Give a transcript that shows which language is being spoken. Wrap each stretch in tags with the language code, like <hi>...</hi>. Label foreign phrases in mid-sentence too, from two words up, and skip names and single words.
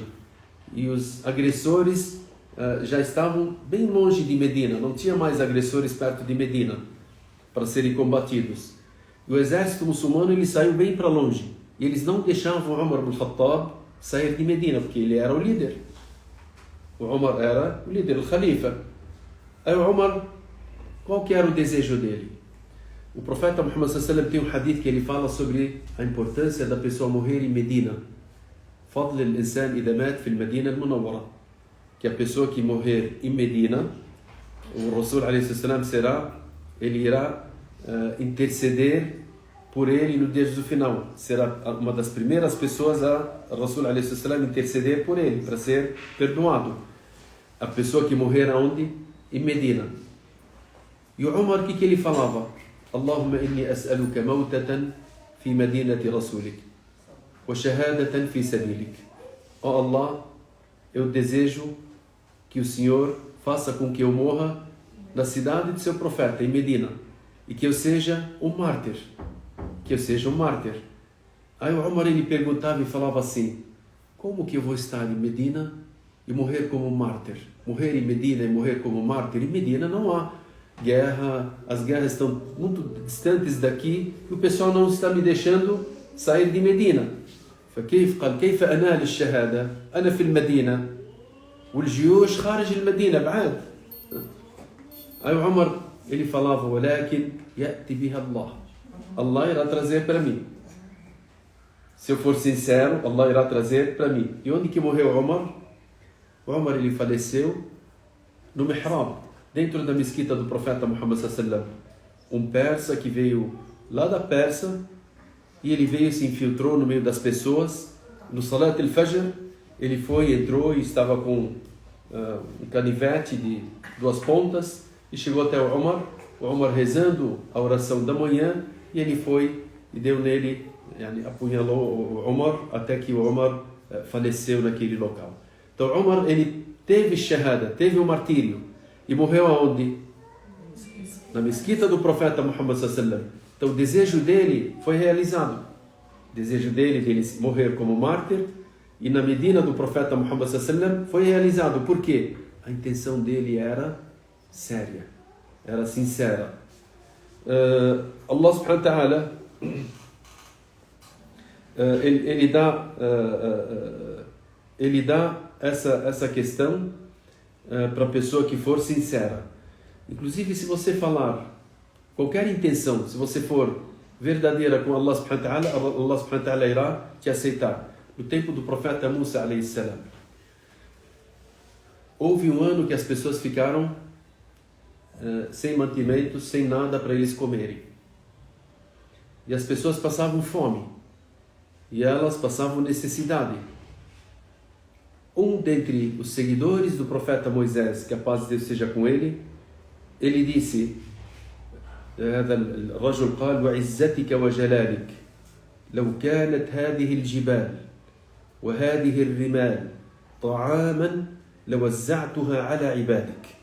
<pt>E os agressores já estavam bem longe de Medina, não tinha mais agressores perto de Medina para serem combatidos. E o exército muçulmano ele saiu bem para longe, e eles não deixavam Umar ibn Khattab sair de Medina, porque ele era o líder. O Umar era o líder, o Khalifa. Aí o Umar, qual que era o desejo dele? O profeta Muhammad</pt> <ar>صلى الله عليه وسلم</ar> <pt>tem um hadith que ele fala sobre a importância da pessoa morrer em Medina.</pt> <ar>فضل الإنسان إذا مات في المدينة المنورة,</ar> <pt>que a pessoa que morrer em Medina, o Rasul a.s. ele irá interceder por ele no dia do final. Será uma das primeiras pessoas a Rasul a.s. interceder por ele, para ser perdoado. A pessoa que morrer aonde? Em Medina. E o Umar, o que ele falava?</pt> <ar>اللهم إني أسألك موتة في مدينة رسولك وشهادة في سبيلك.</ar> <pt>Oh Allah, eu desejo que o Senhor faça com que eu morra na cidade de seu profeta, em Medina, e que eu seja um mártir. Que eu seja um mártir. Aí o Umar, ele perguntava e falava assim: como que eu vou estar em Medina e morrer como mártir? Morrer em Medina e morrer como mártir? Em Medina não há guerra, as guerras estão muito distantes daqui e o pessoal não está me deixando sair de Medina.</pt> <ar>فكيف قال كيف أنال الشهادة أنا في المدينة والجيوش خارج المدينة بعاد.</ar> <pt>Aí o Umar, ele falava:</pt> <ar>ولكن يأتي بها الله.</ar> <pt>Allah irá trazer para mim. Se eu for sincero, Allah irá trazer para mim. E onde que morreu o Umar? O Umar, ele faleceu no Mihrab, dentro da mesquita do profeta Muhammad</pt> <ar>صلى الله عليه وسلم.</ar> <pt>Persa que veio lá da Pérsia e ele veio e se infiltrou no meio das pessoas. No</pt> <ar>صلاة الفجر,</ar> <pt>ele foi, entrou e estava com um canivete de 2 pontas e chegou até o Umar rezando a oração da manhã, e ele foi e deu nele, apunhalou o Umar até que o Umar faleceu naquele local. Então o Umar, ele teve shahada, teve o martírio e morreu aonde? Na mesquita do profeta Muhammad</pt> <ar>صلى الله عليه وسلم.</ar> <pt>Então o desejo dele foi realizado. O desejo dele de morrer como mártir e na Medina do profeta Muhammad</pt> <ar>صلى الله عليه وسلم</ar> <pt>foi realizado. Por quê? A intenção dele era séria, era sincera.</pt> <ar>الله سبحانه وتعالى</ar> <pt>ele dá essa questão para a pessoa que for sincera. Inclusive, se você falar qualquer intenção, se você for verdadeira com</pt> <ar>الله سبحانه وتعالى, الله سبحانه وتعالى</ar> <pt>irá te aceitar. No tempo do profeta Musa</pt> <ar>عليه السلام,</ar> <pt>houve um ano que as pessoas ficaram sem mantimentos, sem nada para eles comerem. E as pessoas passavam fome. E elas passavam necessidade. Um dentre os seguidores do profeta Moisés, que a paz de Deus seja com ele, ele disse:</pt> <ar>هذا الرجل قال وعزتك وجلالك لو كانت هذه الجبال وهذه الرمال طعاما لوزعتها على عبادك.</ar>